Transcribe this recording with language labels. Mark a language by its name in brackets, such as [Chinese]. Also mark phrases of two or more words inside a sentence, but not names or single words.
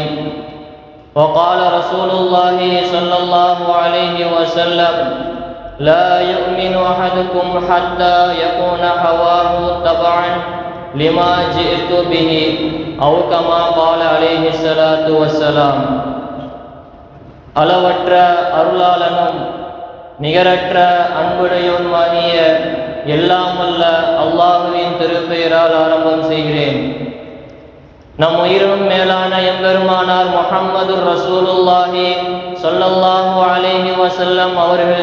[Arabic] وقال رسول الله صلى الله عليه وسلم: لا يؤمن أحدكم حتى يكون هواه تبعا لما جئت به، أو كما قال عليه الصلاة والسلام. [Tamil] அளவற்ற அருளாளனும் நிகரற்ற அன்புடையோனுமாகிய எல்லாம் வல்ல அல்லாஹுவின் திருப்பெயரால் ஆரம்பம் செய்கிறேன். நம் உயிரும் மேலான எம்பெருமானார் முஹம்மது [Arabic] رسول الله صلى الله عليه وسلم [Tamil] அவர்கள்